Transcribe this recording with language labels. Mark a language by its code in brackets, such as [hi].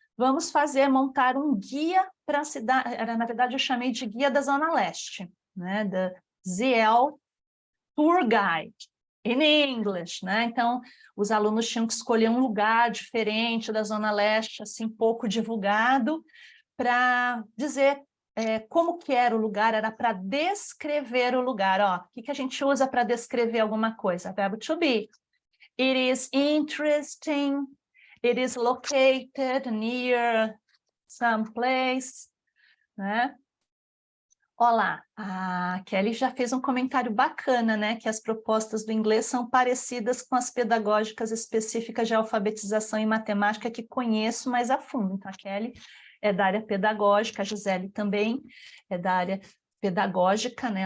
[pt] Vamos montar um guia para a cidade, na verdade eu chamei de guia da Zona Leste, né, da ZL Tour Guide, in English, né? Então, os alunos tinham que escolher um lugar diferente da Zona Leste, assim, pouco divulgado, para dizer como que era o lugar, era para descrever o lugar. Ó, o que a gente usa para descrever alguma coisa? Verbo to be. [en] It is interesting, it is located near some place, [pt] né? Olá, a Kelly já fez um comentário bacana, né? Que as propostas do inglês são parecidas com as pedagógicas específicas de alfabetização e matemática que conheço mais a fundo. Então, a Kelly é da área pedagógica, a Gisele também é da área pedagógica, né?